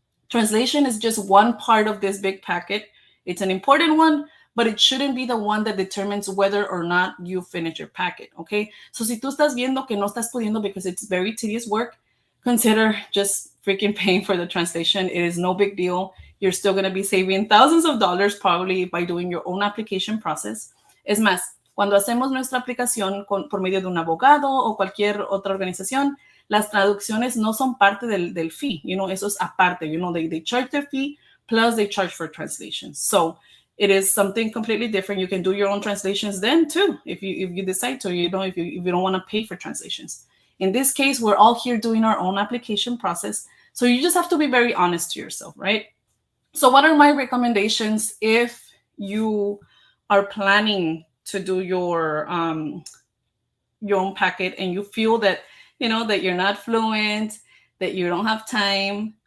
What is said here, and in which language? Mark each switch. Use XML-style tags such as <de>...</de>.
<en>Translation is just one part of this big packet. It's an important one, but it shouldn't be the one that determines whether or not you finish your packet, okay? So</en> <es>si tú estás viendo que no estás pudiendo</es> <en>because it's very tedious work, consider just freaking paying for the translation. It is no big deal. You're still going to be saving thousands of dollars probably by doing your own application process.</en> <es>Es más, cuando hacemos nuestra aplicación por medio de un abogado o cualquier otra organización, las traducciones no son parte del fee. Eso es aparte.</es> <en>They charge their fee plus they charge for translations. So it is something completely different. You can do your own translations then too, if you decide to. If you don't want to pay for translations. In this case, we're all here doing our own application process. So you just have to be very honest to yourself, right? So what are my recommendations if you are planning to do your own packet and you feel that, that you're not fluent, that you don't have time?</en>